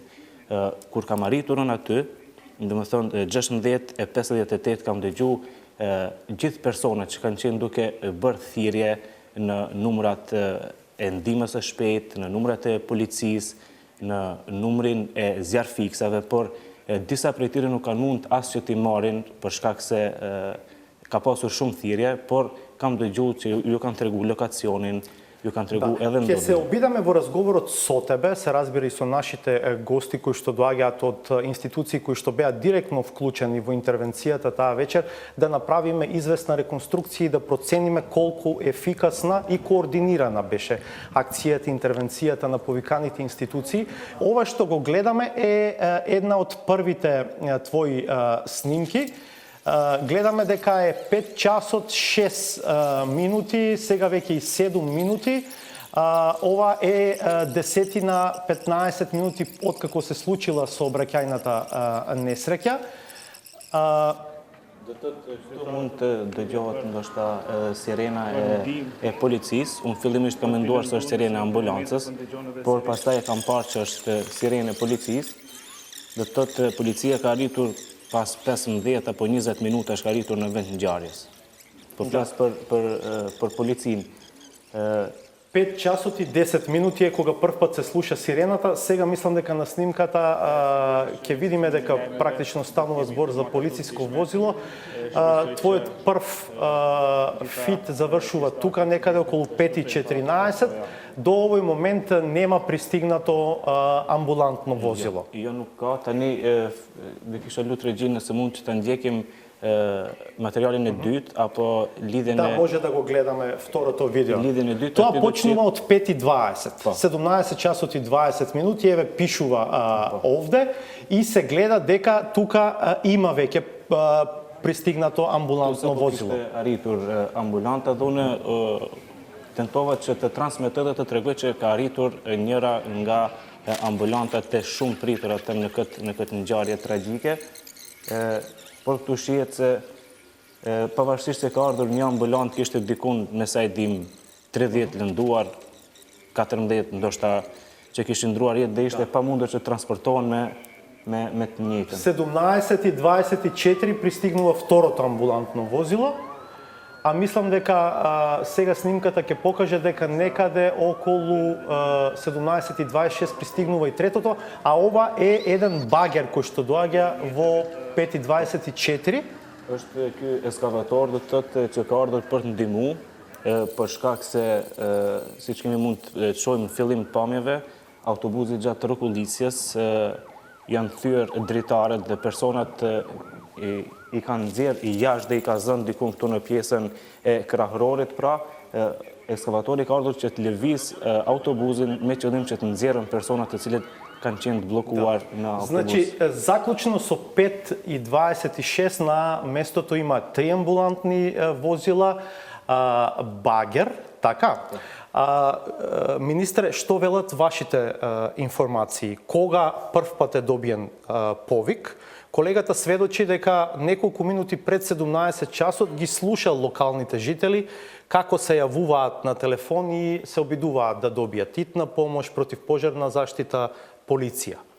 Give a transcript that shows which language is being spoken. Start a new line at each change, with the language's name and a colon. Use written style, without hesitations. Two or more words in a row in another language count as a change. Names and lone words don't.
Albanian: Kur kam arritur unë aty, domethënë 16:58 kam dëgju gjithë personat që kanë qenë duke bërë thirrje në numrat e ndihmës së shpejtë, në numrat e policisë, në numrin e zjarfiksave, por disa prej tyre nuk kanë mund as që t'i marrin për shkak se ka pasur shumë thirrje, por kam dëgjuar që ju kanë treguar lokacionin, ju kanë tregu edhe
Macedonian: Ќе се
Albanian: ndodhje.
Macedonian: обидаме во разговорот со тебе, се разбира и со нашите гости кои што доаѓаат од институции кои што беа директно вклучени во интервенцијата таа вечер, да направиме известна реконструкција и да процениме колку ефикасна и координирана беше акцијата, интервенцијата на повиканите институции. Ова што го гледаме е една од првите твои снимки. Гледаме дека е 5 часот 6 минути, сега веќе и 7 минути. Ова е 10-15 минути откако се случила сообраќајната несреќа.
Albanian: Këtu mund të dëgjohet ndoshta sirena e policisë. Unë fillimisht kam menduar se është sirena e ambulancës, por pastaj e kam parë që është sirena e policisë. Do të thotë policia ka arritur pas 15 apo 20 minutash ka arritur në vend ngjarjes. Po flas për policinë.
Macedonian: 5 часот и 10 минути е кога прв пат се слуша сирената. Сега мислам дека на снимката ќе видиме дека практично станува збор за полициско возило. Твојот прв фит завршува тука некаде околу 5:14. До овој момент нема пристигнато амбулантно возило.
Albanian: Jo nuk ka, tani dhe kisha lutur regjin nëse mund që të ndjekim материјалin e dytë apo lidhjen
Macedonian: Да,
Albanian: e
Macedonian: може да го гледаме второто видео. Лиден е двете, Тоа ти почнува да од 5:20. 17 часот и 20 минути, еве пишува овде и се гледа дека тука има веќе пристигнато амбулантно возило.
Albanian: Kishte arritur ambulanta dhe unë tentova që të transmetoj dhe të tregoj që ka arritur njëra nga ambulantat të shumë pritur atë në këtë ngjarje tragjike. Por këtu shihet se pavarësisht se ka ardhur një ambulant, kishte dikun me sa e dim 30 lënduar, 14 ndoshta që kishin ndruar jetë dhe ishte pamundur që transportohen me të njëjtën. 17:24 пристигнува второто амбулантно возило, а мислам дека сега снимката ќе покаже дека некаде околу 17:26 пристигнува и третото, а ова е еден багер кој што доаѓа во 5:24. Është ky eskavator do të thotë që ka ardhur për të ndihmu, për shkak se siç kemi mund të shohim në fillim të pamjeve, autobusi gjatë rrokullisjes janë thyer dritarët dhe personat i kanë nxjerrë i jashtë dhe i ka zënë diku këtu në pjesën e krahërorit, pra ekskavatori ka ardhur që të lëviz autobusin me qëllim që të nxjerrën personat të cilët kanë qenë të bllokuar në autobus.
Macedonian: Значи, заклучно со 5:26 на местото има 3 амбулантни возила, багер, така? Министре, што велат вашите информации? Кога прв пат е добиен повик? Колегата сведочи дека неколку минути пред 17 часот ги слушал локалните жители како се јавуваат на телефон и се обидуваат да добијат хитна помош, противпожарна заштита, полиција.